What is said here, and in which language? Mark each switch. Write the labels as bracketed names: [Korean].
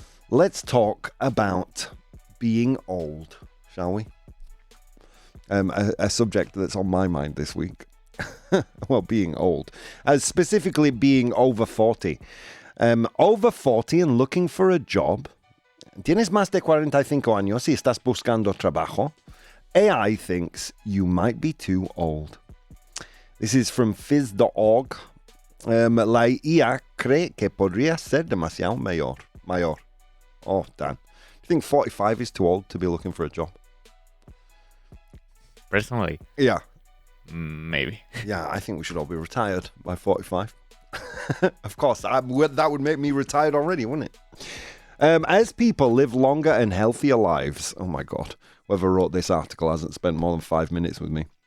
[English] Let's talk about being old, shall we? A subject that's on my mind this week. Well, being old. Specifically being over 40. Over 40 and looking for a job. [Spanish] ¿Tienes más de 45 años y estás buscando trabajo? [English] AI thinks you might be too old. This is from Fizz.org. [Spanish] La IA cree que podría ser demasiado mayor. [English] Oh, Dan. Do you think 45 is too old to be looking for a job? Personally? Yeah. Maybe. Yeah, I think we should all be retired by 45. Of course, that would make me retired already, wouldn't it? As people live longer and healthier lives, oh my God, whoever wrote this article hasn't spent more than 5 minutes with me.